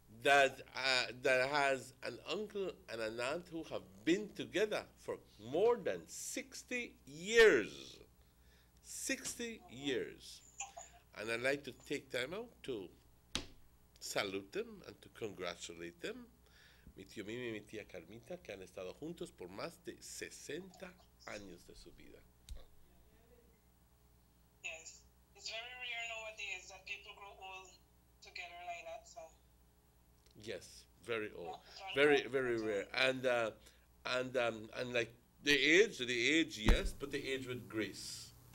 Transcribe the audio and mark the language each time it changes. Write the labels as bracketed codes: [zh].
[en] That has an uncle and an aunt who have been together for more than 60 years. 60 years. And I'd like to take time out to salute them and to congratulate them. [es] Mi tío Mimi y mi tía Carmita, que han estado juntos por más de 60 años de su vida. [en] Yes. It's very rare nowadays that people grow old together like that, so. Yes, very old. Very, very rare. And like the age, yes, but the age with grace.